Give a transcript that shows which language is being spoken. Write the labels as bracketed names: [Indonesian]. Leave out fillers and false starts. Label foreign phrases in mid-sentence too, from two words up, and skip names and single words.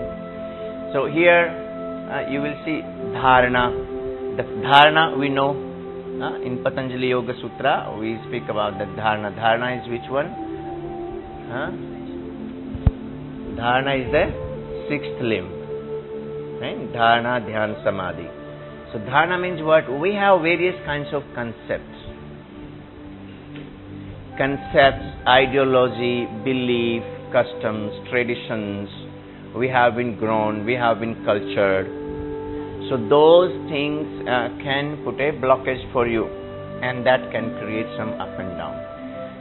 [English] So here you will see dharana. The dharana we know in Patanjali Yoga Sutra we speak about the dharana. Dharana is which one? Dharana is the sixth limb. Right? [Sanskrit] Dharana, Dhyan, Samadhi. [English] So dharana means what? We have various kinds of concepts. Concepts, ideology, belief, customs, traditions. We have been grown, we have been cultured. So those things can put a blockage for you, and that can create some up and down.